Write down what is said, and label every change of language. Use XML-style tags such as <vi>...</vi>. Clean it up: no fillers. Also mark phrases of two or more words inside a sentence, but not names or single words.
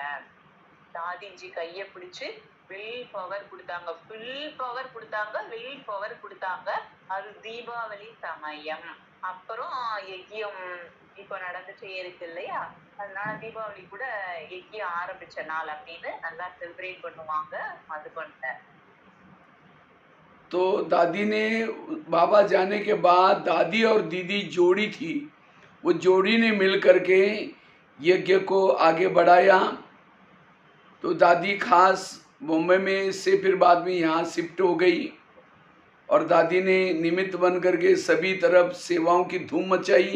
<ta>தாதிஜி கைய பிடிச்சு</ta> <en>will power</en> <ta>கொடுத்தாங்க,</ta> <en>will power</en> <ta>கொடுத்தாங்க. அது தீபாவளி சமயம். அப்புறம் யஜ்யம் இப்ப நடந்துட்டே இருக்கு இல்லையா, அதனால தீபாவளி கூட யஜ்யம் ஆரம்பிச்ச நாள் அப்படின்னு நல்லா செலிப்ரேட் பண்ணுவாங்க மதுபன்ல.</ta> <hi>तो दादी ने बाबा जाने के बाद दादी और दीदी जोड़ी थी, वो जोड़ी ने मिल करके यज्ञ को आगे बढ़ाया। तो दादी खास मुंबई में से फिर बाद में यहाँ शिफ्ट हो गई, और दादी ने निमित्त बन करके सभी तरफ सेवाओं की धूम मचाई।</hi>